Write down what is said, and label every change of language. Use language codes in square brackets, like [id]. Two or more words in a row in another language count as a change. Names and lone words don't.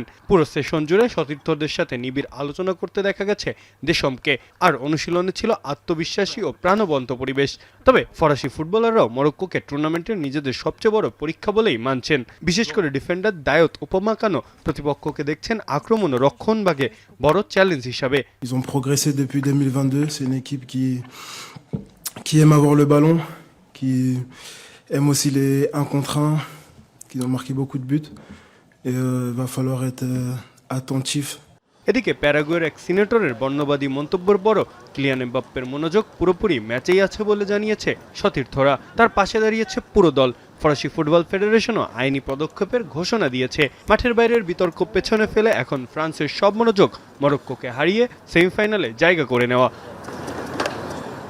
[bn] পুরো সেশন জুড়ে সতীর্থদের সাথে নিবিড় আলোচনা করতে দেখা গেছে দেশমকে। আর অনুশীলনে ছিল আত্মবিশ্বাসী ও প্রাণবন্ত পরিবেশ। তবে ফরাসি ফুটবলাররাও মরক্কোকে টুর্নামেন্টের নিজেদের সবচেয়ে বড় পরীক্ষা বলেই মানছেন। বিশেষ করে ডিফেন্ডার দায়ত উপমাকানো প্রতিপক্ষকে দেখছেন আক্রমণ ও রক্ষণভাগে বড় চ্যালেঞ্জ হিসাবে। [fr] Ils ont progressé depuis 2022, c'est une équipe qui aime avoir le ballon, qui aime aussi les 1 contre 1, qui ont marqué beaucoup de buts. Et va falloir être attentif. [bn] এদিকে প্যারাগুয়ের এক সিনেটরের বর্ণবাদী মন্তব্যের পরও কিলিয়ান এমবাপ্পের মনোযোগ পুরোপুরি ম্যাচেই আছে বলে জানিয়েছে সতীর্থরা। তার পাশে দাঁড়িয়েছে পুরো দল। ফরাসি ফুটবল ফেডারেশনও আইনি পদক্ষেপের ঘোষণা দিয়েছে। মাঠের বাইরের বিতর্ক পেছনে ফেলে এখন ফ্রান্সের সব মনোযোগ মরক্কোকে হারিয়ে সেমিফাইনালে জায়গা করে নেওয়া।